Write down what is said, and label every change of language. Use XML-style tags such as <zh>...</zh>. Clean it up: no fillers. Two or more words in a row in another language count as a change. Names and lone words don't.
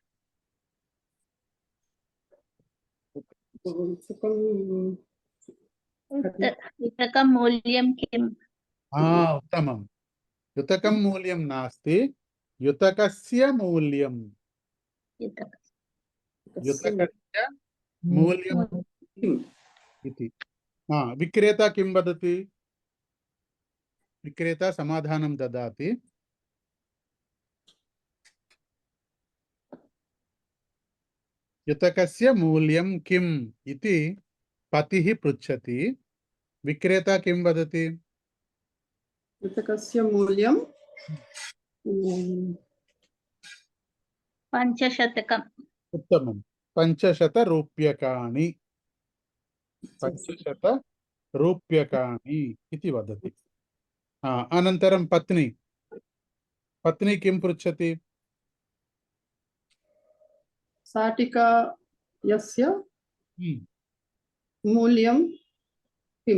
<sa>యుతకం మూల్యం కిం? ఉత్తమం. యుతకం మూల్యం నాస్తి, యుతకస్య మూల్యం. యుతకస్య మూల్యం इति. विक्रेता किं वदति? विक्रेता समाधानं ददाति. युतकस्य मूल्यं किम् इति पतिः पृच्छति. विक्रेता किं वदति? యుతకస్య మూల్యం పంచశతకం. उत्तमं. 500 रूप्यकाणि. 500 रूप्यकाणि इति वदति. अनन्तरं पत्नी. पत्नी किं पृच्छति? శాటికా యస్య మూల్యం కిం?</sa>